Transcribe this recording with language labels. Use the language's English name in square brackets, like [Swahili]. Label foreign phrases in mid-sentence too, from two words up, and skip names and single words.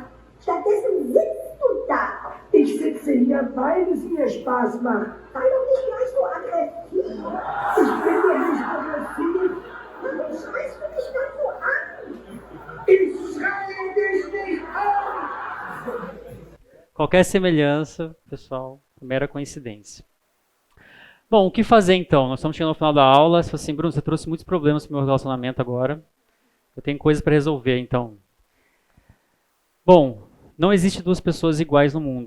[German] Stattdessen sitzt du da. Ich sitze hier, weil es mir Spaß macht. Sei doch nicht gleich so aggressiv. Ich bin doch nicht aggressiv. Warum schreist du mich dann so an? Ich schreie dich nicht an. [Portuguese] Qualquer semelhança, pessoal, mera coincidência. Bom, o que fazer então? Nós estamos chegando ao final da aula. Você falou assim, Bruno, você trouxe muitos problemas para o meu relacionamento agora. Eu tenho coisas para resolver, então. Bom, não existe duas pessoas iguais no mundo.